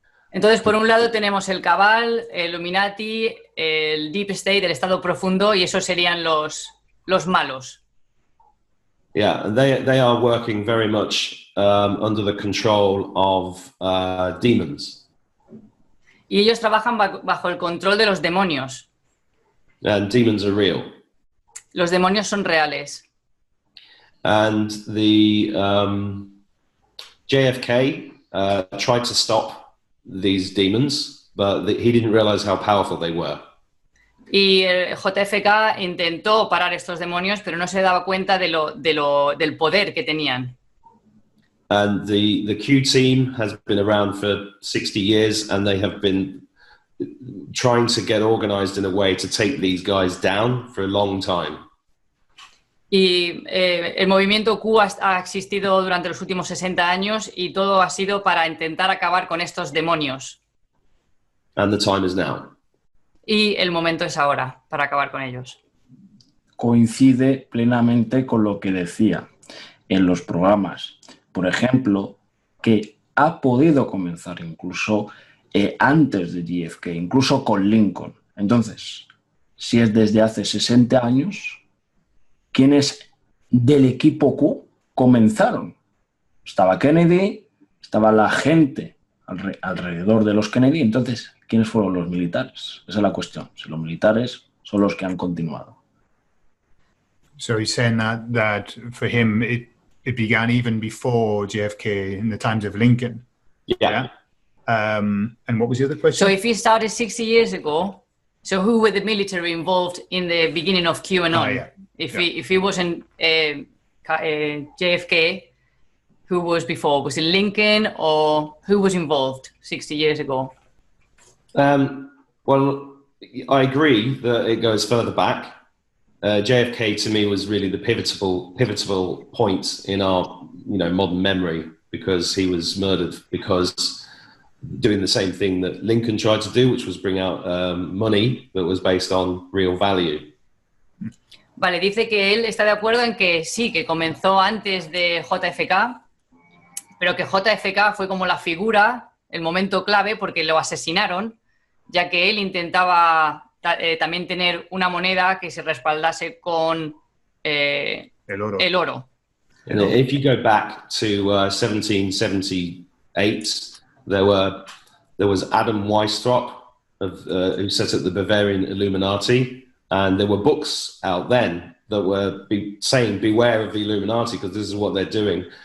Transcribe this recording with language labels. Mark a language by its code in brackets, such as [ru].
[es] Entonces, por un lado tenemos el Cabal, el Illuminati, el Deep State, el Estado Profundo, y esos serían los malos. [en] Yeah, they are working very much under the control of demons. [es] Y ellos trabajan bajo el control de los demonios. [en] And demons are real. [es] Los demonios son reales. [en] And the JFK tried to stop these demons, but he didn't realize how powerful they were. [es] Y el JFK intentó parar estos demonios, pero no se daba cuenta del poder que tenían. [en] And the Q team has been around for 60 years, and they have been trying to get organized in a way to take these guys down for a long time. [es] Y el movimiento Q ha existido durante los últimos 60 años y todo ha sido para intentar acabar con estos demonios. [en] and the time is now. [es] Y el momento es ahora para acabar con ellos. Coincide plenamente con lo que decía en los programas. Por ejemplo, que ha podido comenzar incluso antes de JFK, incluso con Lincoln. Entonces, si es desde hace 60 años, ¿quiénes del equipo Q comenzaron? Estaba Kennedy, estaba la gente alrededor de los Kennedy. Entonces, ¿quiénes fueron los militares? Esa es la cuestión. Si los militares son los que han continuado. [en] So he's saying that for him, it began even before JFK in the times of Lincoln. Yeah. And what was the other question? So if he started 60 years ago, so who were the military involved in the beginning of QAnon? Yeah. If he wasn't JFK, who was before? Was it Lincoln, or who was involved 60 years ago? Well, I agree that it goes further back. JFK to me was really the pivotal point in our modern memory, because he was murdered because doing the same thing that Lincoln tried to do, which was bring out money that was based on real value. [es] Vale, dice que él está de acuerdo en que sí, que comenzó antes de JFK, pero que JFK fue como la figura, el momento clave, porque lo asesinaron, ya que él intentaba también tener una moneda que se respaldase con el oro. [en] And if you go back to 1778, there was Adam Weishaupt who set up the Bavarian Illuminati, and there were books out then that were saying beware of the Illuminati because this is what they're doing.